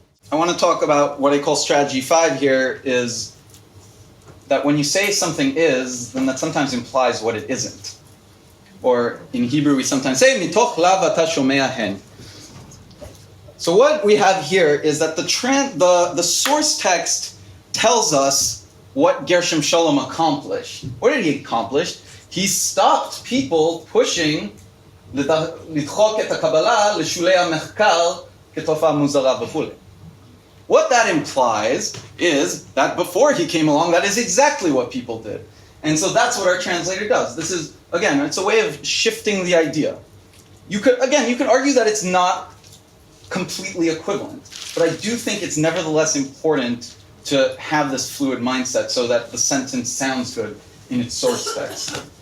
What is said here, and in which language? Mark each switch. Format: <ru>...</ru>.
<en>I want to talk about what I call strategy 5 here, is that when you say something is, then that sometimes implies what it isn't. Or in Hebrew, we sometimes say,</en> <he>mitoch lav ata shomea hen.</he> <en>So what we have here is that the source text tells us what Gershom Shalom accomplished. What did he accomplish? He stopped people pushing</en> <he>לדחוק את הקבלה לשולי המחקר כתופעה מוזרה וכו'.</he> <en>What that implies is that before he came along, that is exactly what people did. And so that's what our translator does. This is, again, it's a way of shifting the idea. You could argue that it's not completely equivalent, but I do think it's nevertheless important to have this fluid mindset so that the sentence sounds good in its source text.</en>